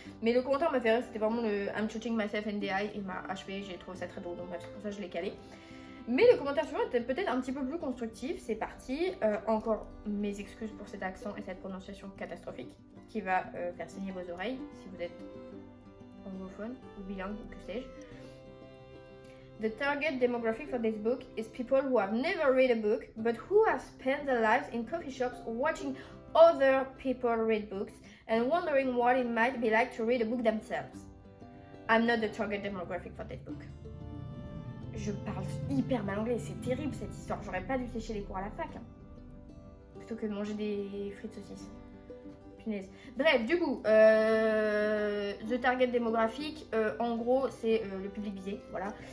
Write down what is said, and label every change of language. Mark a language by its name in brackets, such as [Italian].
[French] Mais le commentaire m'a fait rire, c'était vraiment le [English] I'm shooting myself in the eye. [French] Il m'a achevé, j'ai trouvé ça très drôle, donc bref, c'est pour ça que je l'ai calé. Mais le commentaire suivant était peut-être un petit peu plus constructif, c'est parti. Encore mes excuses pour cet accent et cette prononciation catastrophique qui va faire saigner vos oreilles si vous êtes anglophone ou bilingue ou que sais-je. [English] The target demographic for this book is people who have never read a book but who have spent their lives in coffee shops watching other people read books and wondering what it might be like to read a book themselves. I'm not the target demographic for this book. [French] Je parle hyper mal anglais, c'est terrible cette histoire, j'aurais pas dû sécher les cours à la fac. Hein. Plutôt que de manger des frites saucisses. Punaise. Bref, du coup, The Target démographique, en gros, c'est le public visé, voilà.